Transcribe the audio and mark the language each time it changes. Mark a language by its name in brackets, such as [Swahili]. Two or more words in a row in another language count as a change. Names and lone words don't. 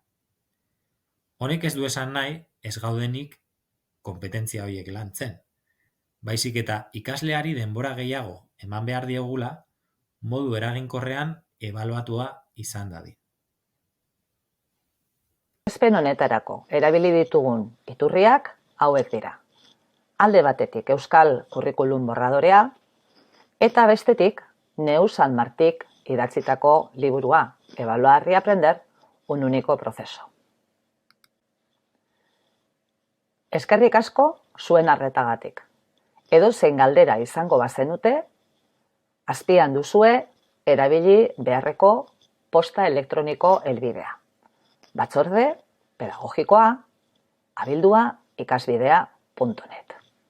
[Basque] Honek ez du esan nahi ez gaudenik konpetentzia horiek lantzen, baizik eta ikasleari denbora gehiago eman behar diegula modu eraginkorrean ebaluatua izan dadin. Aurkezpen honetarako erabili ditugun iturriak hauek dira. Alde batetik Euskal Curriculum Borradorea eta bestetik Neus Sanmartik idatzitako liburua Evaluar y aprender un único proceso. Eskerrik asko zuen arretagatik. Edozein galdera izango bazenute, azpian duzue erabili beharreko posta elektroniko helbidea. Batzorde pedagogikoa abildua ikasbidea.net